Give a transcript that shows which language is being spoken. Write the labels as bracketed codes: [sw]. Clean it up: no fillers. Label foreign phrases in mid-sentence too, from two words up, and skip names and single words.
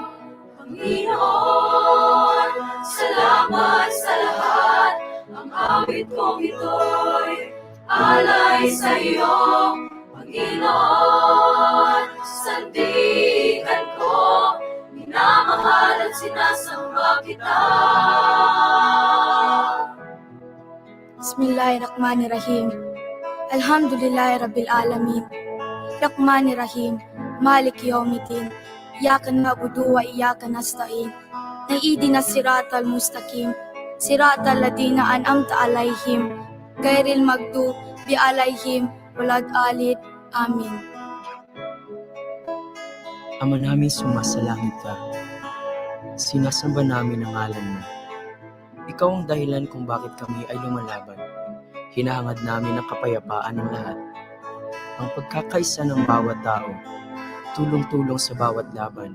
[tl] Panginoon, salamat sa lahat, ang awit kong ito'y alay sa iyo. Panginoon, sandigan ko, minamahal at sinasamba kita. [ar] بسم الله الرحمن الرحيم. الحمد لله رب العالمين. الرحمن الرحيم. مالك يوم الدين. إياك نعبد وإياك نستعين. اهدنا الصراط المستقيم. صراط الذين أنعمت عليهم. غير المغضوب عليهم ولا الضالين. آمين. [tl] Ama namin sumasalangit ka, sinasamba namin ang ngalan mo. Ikaw ang dahilan kung bakit kami ay lumalaban. Hinahangad namin ang kapayapaan ng lahat, ang pagkakaisa ng bawat tao, tulong-tulong sa bawat laban.